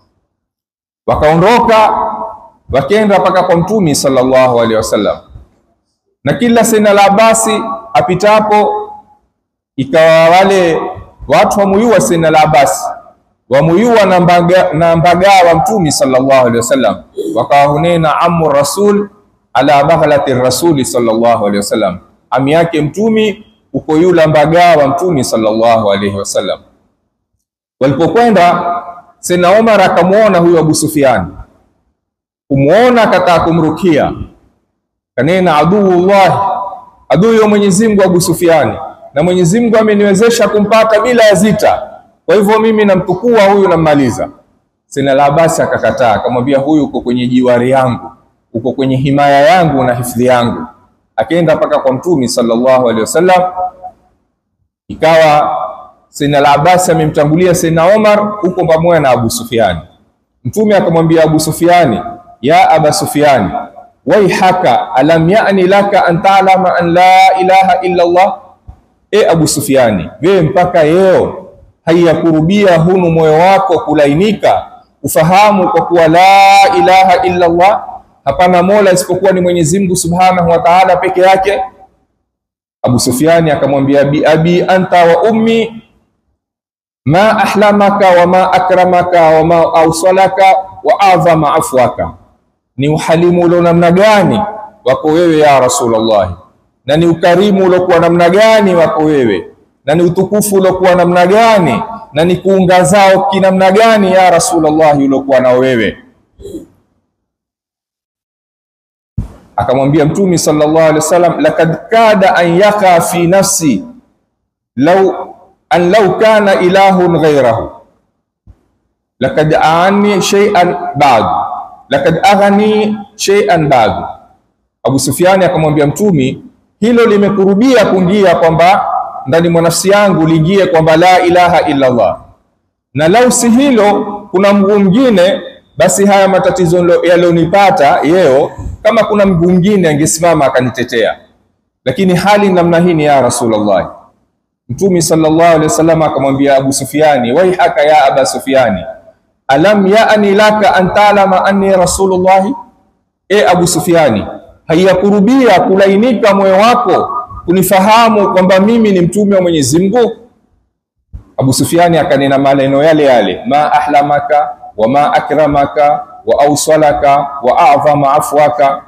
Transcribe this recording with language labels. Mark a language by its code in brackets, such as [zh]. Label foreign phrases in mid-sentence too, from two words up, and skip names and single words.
[sw] Wakaondoka wakaenda mpaka kwa Mtume [ar] صلى الله عليه وسلم, [sw] na kila Sayyidina al-Abbas apitapo ikawa wale watu wamuyua Sayyidina al-Abbas, wamuyua na mbagaa wa Mtume [ar] صلى الله عليه وسلم, [sw] wakahunena [ar] عم رسول على بغلة رسول صلى الله عليه وسلم, [sw] ami yake Mtume uko yula mbagaa wa Mtume [ar] صلى الله عليه وسلم. [sw] Walipokwenda, Sayyidina Umar akamuona huyo Abu Sufyan, kumuona akataka kumrukia, kanena aduullah, adui wa Mwenyezi Mungu Abu Sufyan, na Mwenyezi Mungu ameniwezesha kumpata bila ya zita, kwa hivyo mimi namtukua huyu nammaliza. Sayyidina al-Abbas akakataa, akamwambia huyu uko kwenye jiwari yangu, uko kwenye himaya yangu na hifadhi yangu. Akaenda mpaka kwa Mtume [ar] صلى الله عليه وسلم, [sw] ikawa Sayyidina al-Abbas amemtangulia Sayyidina Umar huko pamoja na Abu Sufyan. Mtume akamwambia [ar] Abu Sufyani, يا أبا سفيان ويحك ألم يأن لك أن تعلم أن لا إله إلا الله. [sw] Abu Sufyani, wewe mpaka leo haiyakurubia hunu moyo wako kulainika ufahamu kwa kuwa [ar] لا إله إلا الله, [sw] hapana mola isipokuwa ni Mwenyezi Mungu [ar] سبحانه وتعالى [sw] peke yake? Abu Sufyani akamwambia, [ar] بأبي أنت وأمي ما أحلمك وما أكرمك وما أوصلك وأعظم عفوك. [sw] Ni uhalimu ulo namna gani wako wewe [ar] يا رسول الله, [sw] na ni ukarimu ulokuwa namna gani wako wewe, na ni utukufu ulokuwa namna gani, na ni kuunga zao kinamna gani [ar] يا رسول الله [sw] ulokuwa na wewe. Akamwambia Mtume [ar] صلى الله عليه وسلم لقد كاد أن يقع في نفسي لو كان إله غيره لقد أغنى شيئا بعد لقد أغنى شيئا بعد. [sw] Abu Sufyani akamwambia Mtume, hilo limekurubia kuingia kwamba ndani mwa nafsi yangu liingie kwamba [ar] لا إله إلا الله, [sw] na lau si hilo kuna Mungu mwingine basi haya matatizo yalionipata yeo, kama kuna mtu mwingine angesimama akanitetea. Lakini hali namna hii ni [ar] يا رسول الله. Mtume صلى الله عليه وسلم akamwambia Abu Sufyani, ويحك يا أبا سفيان ألم يأن لك أن تعلم أني رسول الله? [sw] Abu Sufyani, haiyakurubia kulainika moyo wako kunifahamu kwamba mimi ni mtume wa Mwenyezi Mungu? [ar] Abu Sufyani [sw] akanena maneno yale yale, [ar] ما أحلمك وما أكرمك وأوصلك وأعظم عفوك.